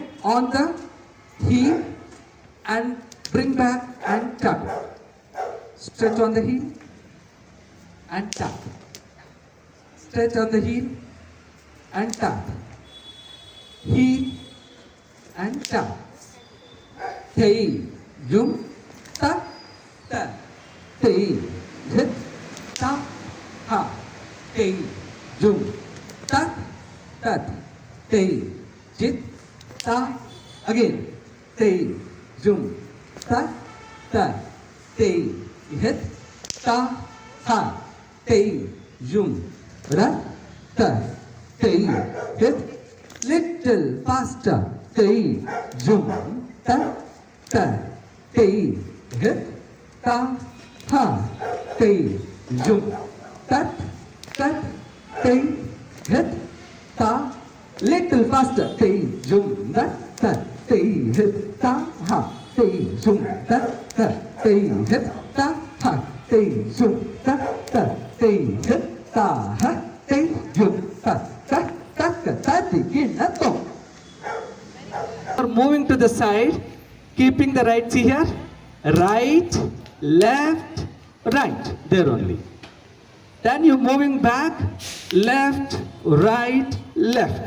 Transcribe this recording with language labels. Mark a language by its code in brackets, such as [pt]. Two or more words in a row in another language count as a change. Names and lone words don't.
[en] On the heel and bring back and tap. Stretch on the heel and tap. Stretch on the heel and tap. Heel and tap. Tei, jum, ta, ta. Tei, hit, ta, ha. Tei, jum, ta, ta. Tei, jit, ta. Again. Tei, jum, ta, ta. Tei, hit, ta, ha. Tei, jum, ra, ta. Tei, hit, little faster. Tei, jum, ta, ta. Tei, hit, ta, ha. Tei, jum, ta, ta. Tei, hit, ta. Little faster. Tei, jum, ta, ta. Tei, hit, ta, ha. Tei, jum, ta, ta. Tei, hit, ta, ha. Tei, jum, ta, ta. Tei, hit, ta, ha. Tei, jum, ta, ta. Ta, ta, ta, begin, to. Moving to the side, keeping the right, see here, right, left, right, there only. Then you're moving back, left, right, left.